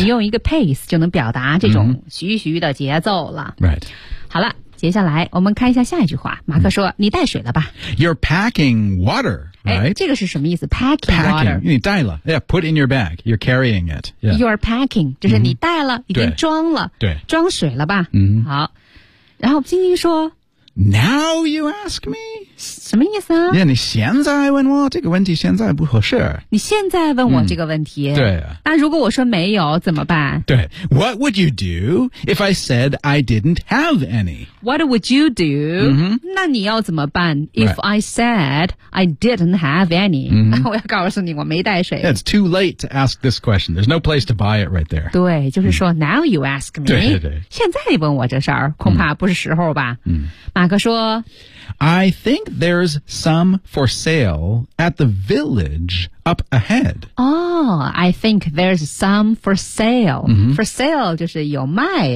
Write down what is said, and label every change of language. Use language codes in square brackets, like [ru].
[zh] 你用一个 pace 就能表达这种徐徐的节奏了、 [en] right [zh] 好了接下来我们看一下下一句话马克说、你带水了吧 [en] You're packing water、right? [zh] 这个是什么意思 packing water 你带了 [en] yeah, put in your bag you're carrying it、yeah. You're packing [zh] 就是你带了、已经装了对装水了吧、好然后晶晶说 [en] Now you ask me [zh] 什么意思啊？ Yeah, 你现在问我这个问题现在不合适。你现在问我这个问题。对啊。那如果我说没有怎么办？对。 [en] What would you do if I said I didn't have any? What would you do?、 [zh] 那你要怎么办 [en] if、 right. I said I didn't have any?、 [zh] 我要告诉你我没带水。 [en] Yeah, it's too late to ask this question. There's no place to buy it right there. [zh] 对，就是说、 [en] now you ask me. [zh] 对对对。现在你问我这事儿恐怕不是时候吧。马克说 [en] I think there's some for sale at the village up ahead. Oh, I think there's some for sale.、For sale [zh] 就是有卖的。